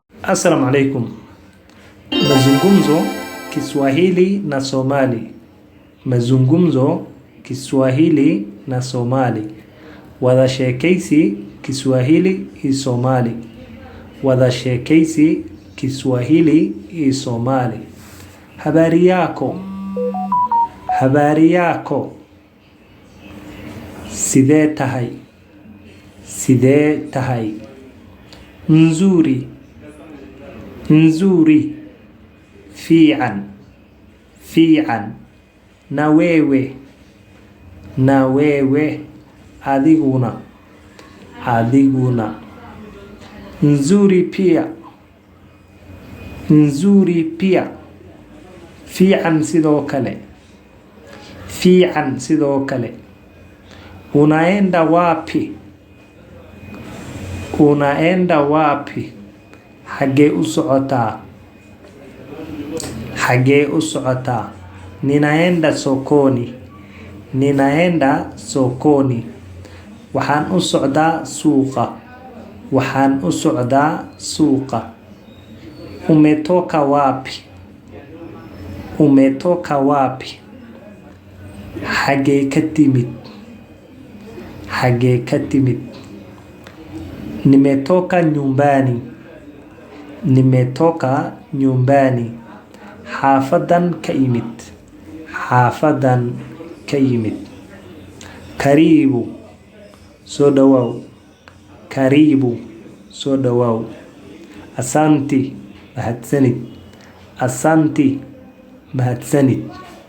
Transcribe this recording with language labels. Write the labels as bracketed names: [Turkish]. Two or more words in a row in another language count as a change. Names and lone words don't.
[Arabic] Assalamu alaikum. [Swahili] Mazungumzo Kiswahili na Somali. Mazungumzo Kiswahili na Somali. [Somali] Wada sheekaysi Kiswahili iyo Somali. Wada sheekaysi Kiswahili iyo Somali. [Swahili] Habari yako. Habari yako. [Somali] Sidee tahay. Sidee tahay. [Swahili] Nzuri. Nzuri. [Somali] Fiican. Fiican. [Swahili] Na wewe. Na wewe. [Somali] Adiguna. Adiguna. [Swahili] Nzuri pia. Nzuri pia. [Somali] Fiican sidoo kale. Fiican sidoo kale. [Swahili] Unaenda wapi? Unaenda wapi? [Somali] Xagee u socotaa? Xagee u socotaa? [Swahili] Ninaenda sokoni. Ninaenda sokoni. [Somali] Waxaan u socdaa suuqa. Waxaan u socdaa suuqa. [Swahili] Umetoka wapi? Umetoka wapi? [Somali] Xagee ka timid? Xagee ka timid? [Swahili] Nimetoka nyumbani. Nimetoka nyumbani. [Somali] Xaafadan ka imid. Xaafadan ka yimid. [Swahili] Karibu. [Somali] Soo dhawaw. [Swahili] Karibu. [Somali] Soo dhawaw. [Swahili] Asanti. [Somali] Mahadsanid. Asanti. Mahadsanid.